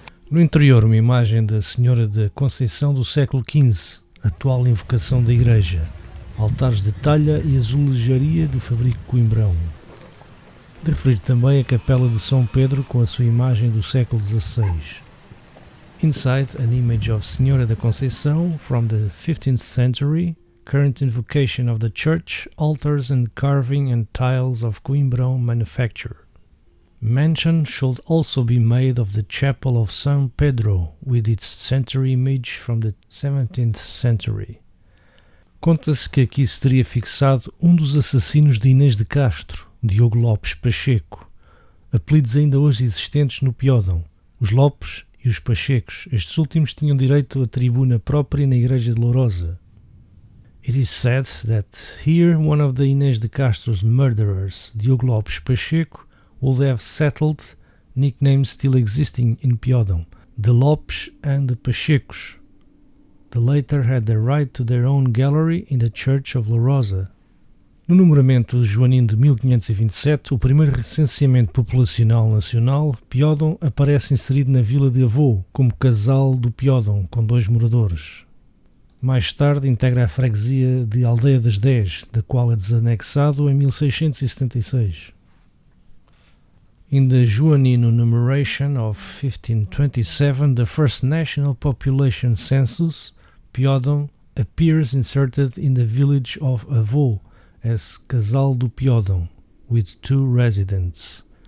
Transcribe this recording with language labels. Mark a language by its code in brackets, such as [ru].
[pt] No interior, uma imagem da Senhora da Conceição do século XV, atual invocação da igreja, altares de talha e azulejaria do fabrico Coimbrão. De referir também a capela de São Pedro com a sua imagem do século XVI. [en] Inside, an image of Senhora da Conceição from the 15th century, current invocation of the church, altars and carving and tiles of Coimbrão manufacture. Mention should also be made of the chapel of São Pedro, with its century image from the 17th century. [pt] Conta-se que aqui se teria fixado um dos assassinos de Inês de Castro, Diogo Lopes Pacheco, apelidos ainda hoje existentes no Piódão, os Lopes e os Pachecos. Estes últimos tinham direito a tribuna própria na igreja de Lourosa. [en] It is said that here one of the Inês de Castro's murderers, Diogo Lopes Pacheco, would have settled, nicknames still existing in Piódão, the Lopes and the Pachecos. The latter had the right to their own gallery in the church of Lourosa. [pt] No numeramento joanino de 1527, o primeiro recenseamento populacional nacional, Piódão aparece inserido na vila de Avô, como Casal do Piódão, com 2 moradores. Mais tarde integra a freguesia de Aldeia das 10, da qual é desanexado em 1676. [en] In the Joanino numeration of 1527, the first national population census, Piódão appears inserted in the village of Avô as Casal do Piódão, with 2 residents.